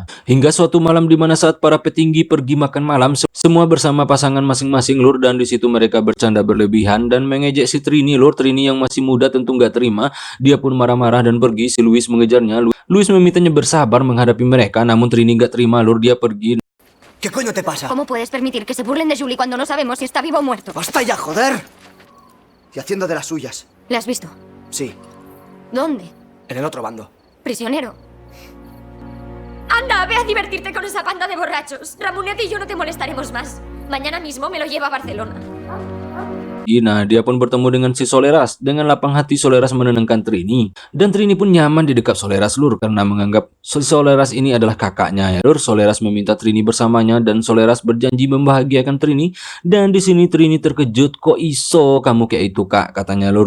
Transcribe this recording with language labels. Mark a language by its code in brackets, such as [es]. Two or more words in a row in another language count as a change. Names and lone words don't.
[id] Hingga suatu malam di mana saat para petinggi pergi makan malam, semua bersama pasangan masing-masing lur, dan di situ mereka bercanda berlebihan dan mengejek si Trini lur. Trini yang masih muda tentu nggak terima, dia pun marah-marah dan pergi. Si Luis mengejarnya. Luis memintanya bersabar menghadapi mereka, namun Trini nggak terima lur, dia pergi. [es] ¿Qué coño te pasa? ¿Cómo puedes permitir que se burlen de Julie cuando no sabemos si está vivo o muerto? ¡Basta ya, joder! Y haciendo de las suyas. ¿Le has visto? Sí, ¿Dónde? en el otro bando. Prisionero. Anda, ve a divertirte con esa banda de borrachos. Ramonet y yo no te molestaremos más. Mañana mismo me lo lleva a Barcelona. [id] Nah, dia pun bertemu dengan si Soleras. Dengan lapang hati Soleras menenangkan Trini, dan Trini pun nyaman di dekat Soleras lur, karena menganggap si Soleras ini adalah kakaknya ya lur. Soleras meminta Trini bersamanya dan Soleras berjanji membahagiakan Trini. Dan di sini Trini terkejut, kok iso kamu kayak itu kak, katanya lur.